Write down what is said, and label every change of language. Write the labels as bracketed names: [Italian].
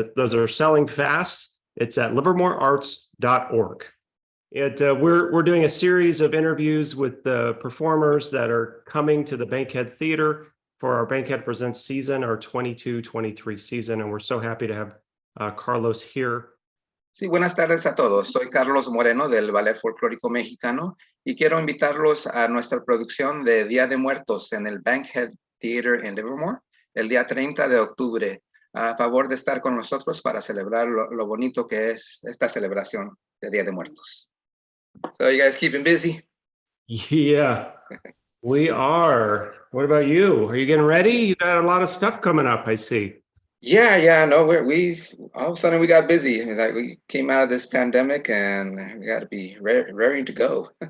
[English] Those are selling fast. It's at livermorearts.org. We're doing a series of interviews with the performers that are coming to the Bankhead Theater for our Bankhead Presents season, our 22-23 season, and we're so happy to have Carlos here. [Spanish] Sí, buenas tardes a todos. Soy Carlos Moreno del Ballet Folklorico Mexicano y quiero invitarlos a nuestra producción de Día de Muertos en el Bankhead Theater en Livermore el día 30 de octubre. A favor de estar con nosotros para celebrar lo bonito que es esta celebración de Día de Muertos. [English] So you guys keeping busy? Yeah, we are. What about you? Are you getting ready? You got a lot of stuff coming up, I see. Yeah. No, we all of a sudden we got busy. It's like we came out of this pandemic and we got to be raring to go.